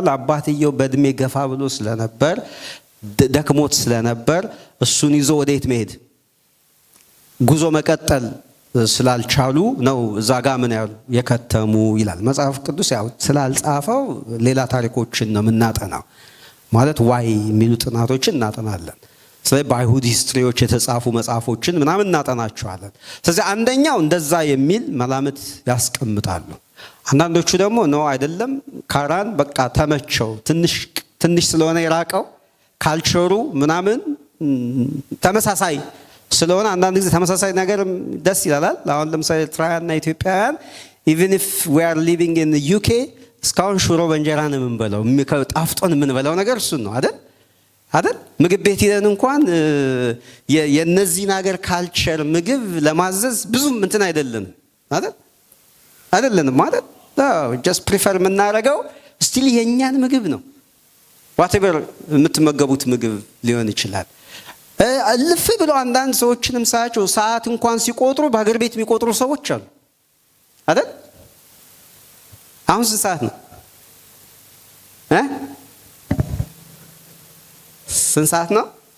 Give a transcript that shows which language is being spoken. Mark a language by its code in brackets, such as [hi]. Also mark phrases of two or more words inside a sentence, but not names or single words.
[am] አባትየው በእድሜ ገፋ ብሎ ስለነበር ደክሞት ስለነበር እሱን ይዞ ወዴት መሄድ ጉዞ መቀጠል ስላልቻሉ ነው እዛ ጋር ምን ያሉ የከተሙ ይላል መጽሐፍ ቅዱስ። ያው ስላልጻፈው ሌላ ታሪኮችን ነው የምናጠናው። ማለት ዋይ የሚሉ ጥናቶችን እናጠናለን። ስለዚህ በአይሁድ ሂስትሪዎች የተጻፉ መጽሐፎችን ምናምን እናጠናቸዋለን። ስለዚህ አንደኛው እንደዛ የሚል መላምት ያስቀምጣሉ። አንዳንዶቹ ደግሞ ነው አይደለም፣ ካራን በቃ ተመቸው፣ ትንሽ ስለሆነ የራቀው ካልቸሩ ምናምን ተመሳሳይ ስለሆነ አንዳንድ ጊዜ ተመሳሳይ ነገር ደስ ይላል። አሁን ለምሳሌ ኤርትራውያንና ኢትዮጵያውያን [en] even if we are living in the UK [am] እስካሁን ሽሮ በእንጀራ ነው የምንበላው። ጣፍጦን የምንበላው ነገር እሱን ነው አይደል? ምግብ ቤት ሄደን እንኳን የነዚህን ሀገር ካልቸር ምግብ ለማዘዝ ብዙም እንትን አይደለንም አይደል? [en] just prefer [am] የምናደርገው ስቲል የኛን ምግብ ነው። whatever የምትመገቡት ምግብ ሊሆን ይችላል። ልፍ ብሎ አንዳንድ ሰዎችንም ሳያቸው ሰዓት እንኳን ሲቆጥሩ በሀገር ቤት የሚቆጥሩ ሰዎች አሉ አይደል? አሁን ስንት ሰዓት ነው? ስንት ሰዓት ነው?